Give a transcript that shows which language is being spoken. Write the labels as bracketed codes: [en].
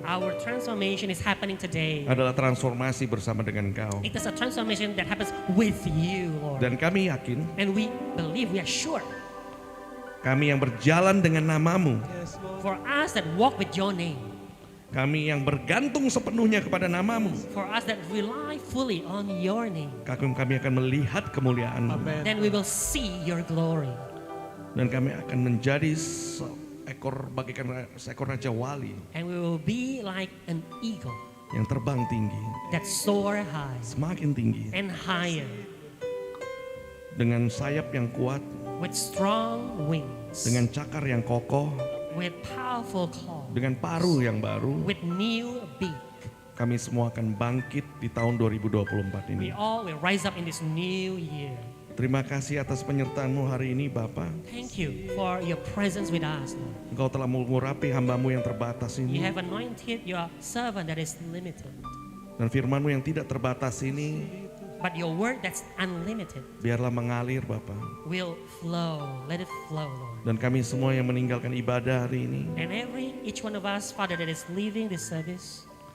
[en] our transformation is happening today. [id] adalah transformasi bersama dengan Engkau. [en] It is a transformation that happens with you, Lord. [id] Dan kami yakin [en] And we believe, we are sure, [id] kami yang berjalan dengan nama-Mu, [en] for us that walk with your name, [id] Kami yang bergantung sepenuhnya kepada nama-Mu. [en] For us that rely fully on your name. [id] Kami akan melihat kemuliaan-Mu. Amin. [en] Then we will see your glory. [id] Dan kami akan menjadi seekor Raja Wali [en] And we will be like an eagle [id] yang terbang tinggi, [en] that soar high [id] semakin tinggi, [en] and higher [id] dengan sayap yang kuat, [en] with strong wings, [id] dengan cakar yang kokoh, [en] with powerful claws, [id] dengan paruh yang baru. [en] with new beak. [id] Kami semua akan bangkit di tahun 2024 [en] We all will rise up in this new year. [id] Terima kasih atas penyertaan-Mu hari ini, Bapa. [en] Thank you for your presence with us, Lord. [id] Engkau telah mengurapi hamba-Mu yang terbatas [en] You [id] ini. [en] have anointed your servant that is limited, [id] Dan firman-Mu yang tidak terbatas ini, [en] but your word that's unlimited [id] biarlah mengalir, Bapa. [en] will flow. Let it flow, Lord. [id] Dan kami semua yang meninggalkan ibadah hari ini, [en] And each one of us, Father, that is leaving this service,